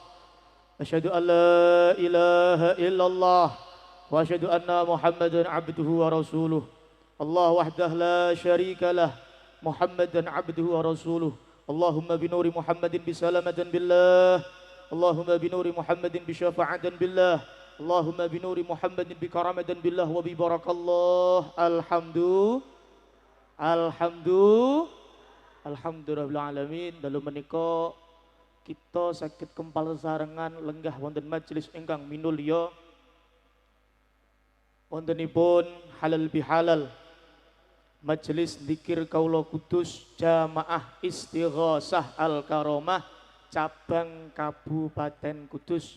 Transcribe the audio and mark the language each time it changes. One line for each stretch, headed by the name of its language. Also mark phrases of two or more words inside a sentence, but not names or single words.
Arabic: أشهد أن لا إله إلا الله وأشهد أن محمدا عبده ورسوله. الله وحده لا شريك له. محمدا عبده ورسوله. اللهم بنور محمد بسلامة بالله. اللهم بنور محمد بشفاعة بالله. اللهم بنور محمد بكرامة بالله وببركة الله. الحمد لله العالمين.
Javanese: Dalu menika kita sakit kempal sarengan lenggah wonten majelis ingkang minulya wontenipun halal bihalal majelis zikir kaula kudus jamaah istighosah al karomah cabang Kabupaten Kudus.